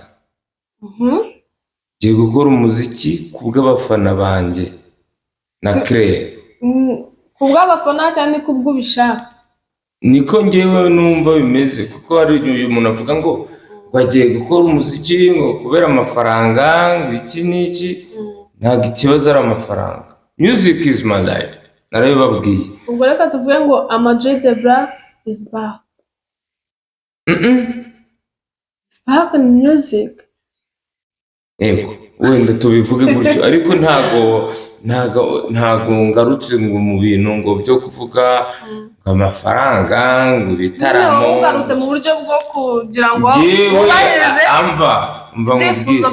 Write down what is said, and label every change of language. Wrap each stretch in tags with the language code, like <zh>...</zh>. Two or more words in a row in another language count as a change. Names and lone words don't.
<rw>Ngiye gukora umuziki ku bw'abafana banjye na Claire. Ku bw'abafana cyane ku bw'ubishaka. Niko ngewe numva bimeze, kuko hari uyu muntu avuga ngo bagiye gukora umuziki ngo kubera amafaranga, ngo iki n'iki. Ntabwo ikibazo ari amafaranga.</rw> <en>Music is my life.</en> <rw>Narabibabwiye. Ubwo reka tuvuge ngo Ama-G The Black</rw> <en>is back. It's back in music.</en> <rw>Yego, wenda tubivuge gutyo, ariko ntago ngarutse ngo mu bintu ngo byo kuvuga amafaranga, ngo ibitaramo. Ngarutse mu buryo bwo kugira ngo ubahirize ibyifuzo</rw>